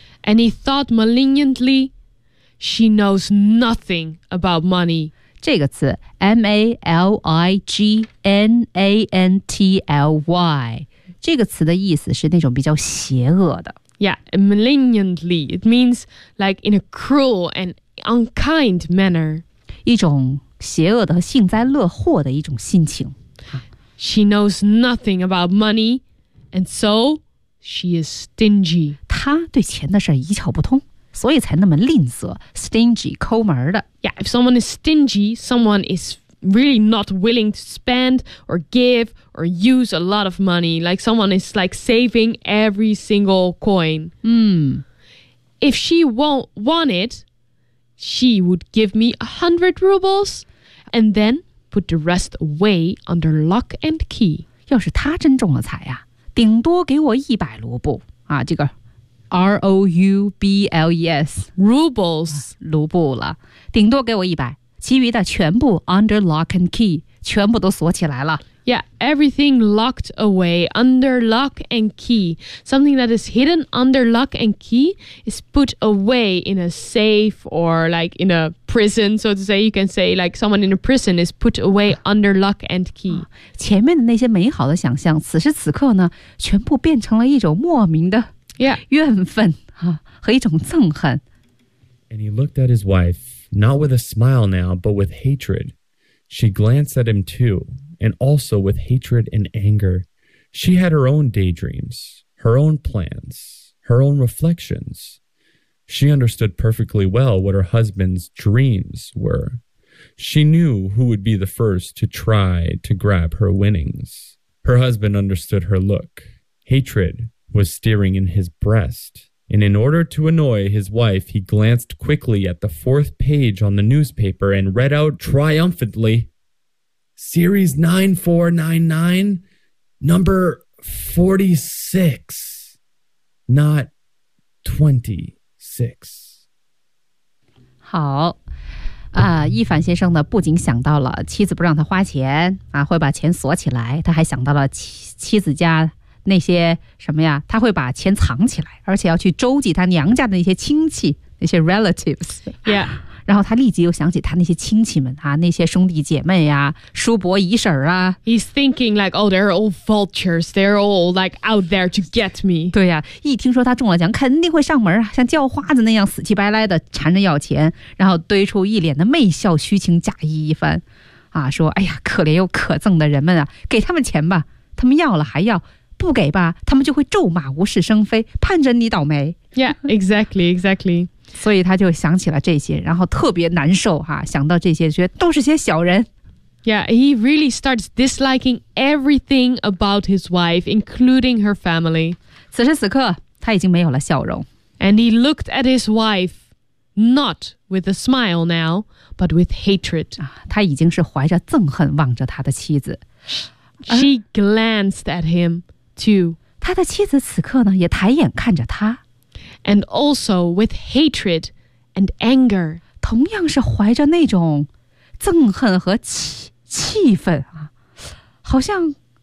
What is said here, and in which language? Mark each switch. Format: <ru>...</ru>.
<en>And he thought malignantly, she knows nothing about money.</en> <zh>这个词 malignantly， 这个词的意思是那种比较邪恶的。</zh> <en>Yeah, malignantly. It means like in a cruel and unkind manner.</en> <zh>一种邪恶的幸灾乐祸的一种心情。</zh> <en>She knows nothing about money, and so she is stingy.</en> <zh>她对钱的事一窍不通，所以才那么吝啬 ,stingy, 抠门的。</zh> <en>Yeah, if someone is stingy, someone is really not willing to spend or give or use a lot of money. Like someone is like saving every single coin. If she won't want it, she would give me 100 rubles and then put the rest away under lock and key.</en> <zh>要是她真中了彩呀、啊、顶多给我100卢布啊这个</zh> <en>R-O-U-B-L-E-S. Rubles.</en> <zh>卢布了顶多给我100。其余的全部</zh> <en>under lock and key</en> <zh>全部都锁起来了</zh> <en>Yeah, everything locked away under lock and key Something that is hidden under lock and key is put away in a safe or like in a prison So to say, you can say like someone in a prison is put away under lock and key</en> <zh>前面的那些美好的想象此时此刻呢全部变成了一种莫名的怨愤、</zh> <en>yeah.</en> <zh>和一种憎恨</zh> <en>And he looked at his wifeNot with a smile now, but with hatred. She glanced at him too, and also with hatred and anger. She had her own daydreams, her own plans, her own reflections. She understood perfectly well what her husband's dreams were. She knew who would be the first to try to grab her winnings. Her husband understood her look. Hatred was steering in his breast. And in order to annoy his wife, he glanced quickly at the fourth page on the newspaper and read out triumphantly, Series 9499, number 46, not 26.</en> <zh>好，伊凡先生呢，不仅想到了妻子不让他花钱，会把钱锁起来，他还想到了妻子家那些什么呀，他会把钱藏起来，而且要去周济他娘家的那些亲戚，那些 relatives。</zh> <en>Yeah.</en> <zh>然后他立即又想起他那些亲戚们啊，那些兄弟姐妹啊，叔伯姨婶啊。</zh> <en>He's thinking like, oh, they're all vultures. They're all like out there to get me.</en> <zh>对呀、啊，一听说他中了奖，肯定会上门啊，像叫花子那样死气白赖的缠着要钱，然后堆出一脸的媚笑，虚情假意一番，啊，说，哎呀，可怜又可憎的人们啊，给他们钱吧，他们要了还要。不给吧，他们就会咒骂无事生非，盼着你倒霉。</zh> <en>Yeah, exactly, exactly.</en> <zh>所以他就想起了这些，然后特别难受哈、啊，想到这些，觉得都是些小人。</zh> <en>Yeah, he really starts disliking everything about his wife, including her family.</en> <zh>此时此刻，他已经没有了笑容。</zh> <en>And he looked at his wife, not with a smile now, but with hatred.、啊、</en> <zh>他已经是怀着憎恨望着他的妻子。</zh> <en>She glanced at him, too.</en> <zh>他的妻子此刻呢，也抬眼看着他。</zh> <en>And also with hatred and anger.</en> <zh>同样是怀着那种憎恨和气愤啊，好像。</zh>